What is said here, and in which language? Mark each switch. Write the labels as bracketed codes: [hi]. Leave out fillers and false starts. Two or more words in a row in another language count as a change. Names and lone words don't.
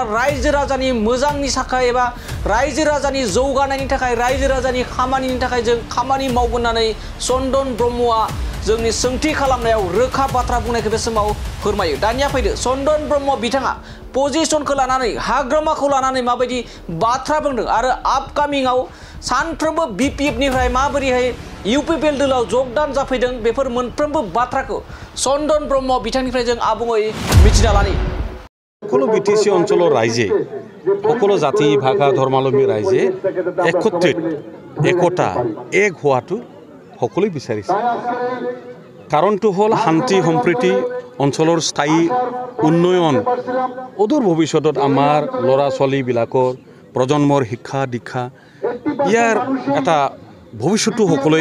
[brx] रायजो राजानि मोजांनि थाखाय एबा रायजो राजानि जौगानायनि थाखाय रायजो राजानि खामानिनि थाखाय जों खामानि मावगोन होननानै चन्दन ब्रह्मआ जोंनि सोंथि खालामनायाव रोखा बाथ्रा बुंनायखौ बे समाव फोरमायो दानिया फैदो चन्दन ब्रह्म बिथाङा पजिशनखौ लानानै हाग्रामाखौ लानानै माबायदि बाथ्रा बुंदों आरो आपकामिंआव सानफ्रोमबो बिपिएफनिफ्राय माबोरैहाय इउपिपिएल दोलाव जगदान जाफैदों बेफोर मोनफ्रोमबो बाथ्राखौ चन्दन ब्रह्म बिथांनिफ्राय जों आबुङै मिथिना लानि [as] সকলো বিটিসি অঞ্চলৰ ৰাইজে সকলো জাতি ভাষা ধৰ্মাৱলম্বী ৰাইজে একতা এক হোৱাটো সকলোৱে বিচাৰিছে কাৰণটো হ'ল শান্তি সম্প্ৰীতি অঞ্চলৰ স্থায়ী উন্নয়ন অদূৰ ভৱিষ্যতত আমাৰ ল'ৰা ছোৱালীবিলাকৰ প্ৰজন্মৰ শিক্ষা দীক্ষা ইয়াৰ এটা ভৱিষ্যতটো সকলোৱে